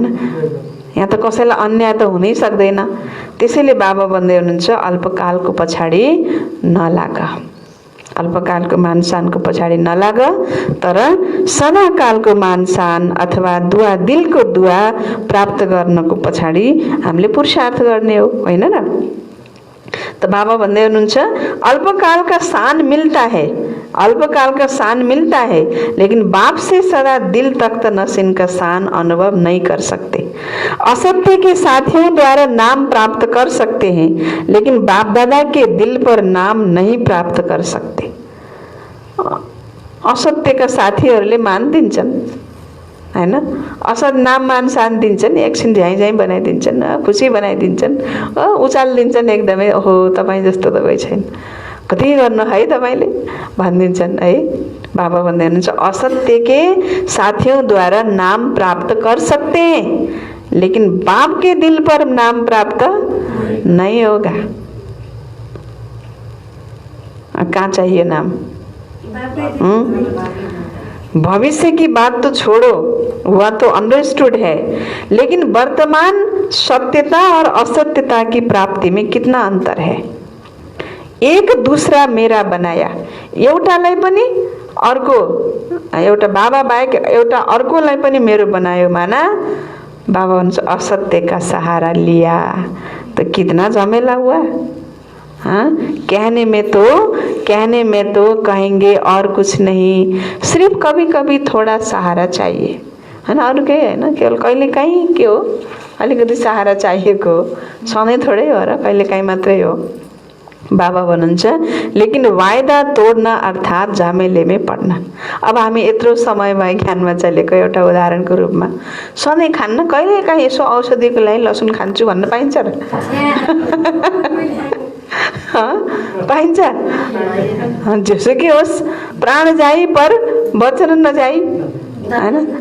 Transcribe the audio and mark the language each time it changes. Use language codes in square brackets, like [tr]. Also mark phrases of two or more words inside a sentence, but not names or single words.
[ne] यहाँ त कसैलाई अन्याय त हुनै सक्दैन। त्यसैले बाबा भन्दै हुनुहुन्छ, अल्पकालको पछाडि नलाग, अल्पकालको मानसानको पछाडि नलाग, तर सदाकालको मानसान अथवा दुआ, दिलको दुआ प्राप्त गर्नको पछाडि हामीले पुरुषार्थ गर्ने हो, होइन र? तो बाबा भन्दै हुनुहुन्छ, [hi] अल्पकाल का शान मिलता है, अल्पकाल का शान मिलता है, लेकिन बाप से सदा दिल तक नसीन का शान अनुभव नहीं कर सकते। असत्य के साथियों द्वारा नाम प्राप्त कर सकते हैं, लेकिन बाप दादा के दिल पर नाम नहीं प्राप्त कर सकते। [ne] असत्यका साथीहरूले मान दिन्छन्, हैन? असत नाम मान शान दिन्छन्, एकछिन झ्याइ झ्याइ बनाइदिन्छन्, खुसी बनाइदिन्छन्, उचाल दिन्छन् एकदमै, ओहो तपाईँ जस्तो त कोही छैन, कति गर्नु है तपाईँले भनिदिन्छन् है। बाबा भन्दै हुनुहुन्छ, [hi] असत्य के साथियों द्वारा नाम प्राप्त कर सकते हैं, लेकिन बाप के दिल पर नाम प्राप्त नहीं होगा। कहाँ चाहिए नाम? भविष्य की बात तो छोड़ो, वह तो अंडरस्टूड है, लेकिन वर्तमान सत्यता और असत्यता की प्राप्ति में कितना अंतर है। एक दूसरा मेरा बनाया, [ne] एउटालाई पनि अर्को, एउटा बाबा बाहेक एउटा अर्कोलाई पनि मेरो बनायो माना बाबा भन्छ [hi] असत्य का सहारा लिया तो कितना झमेला हुआ। हाँ, कहने में तो कहेंगे और कुछ नहीं, सिर्फ कभी कभी थोड़ा सहारा चाहिए, है ना, [ne] अरू केही होइन, केवल कहिलेकाहीँ के हो अलिकति सहारा चाहिएको, सधैँ थोड़ै हो र कहिलेकाहीँ मात्रै हो। बाबा भन्नुहुन्छ लेकिन वायदा तोड्न अर्थात [hi] झमेले में [ne] पड्न। अब हामी यत्रो समय भयो ज्ञानमा चलेको एउटा उदाहरणको रूपमा सधैँ खान्न, कहिलेकाहीँ यसो औषधिको लागि लसुन खान्छु भन्न पाइन्छ र? पाइन्छ? जेसुकै होस्, प्राण जाई पर वचन नजाई, हैन?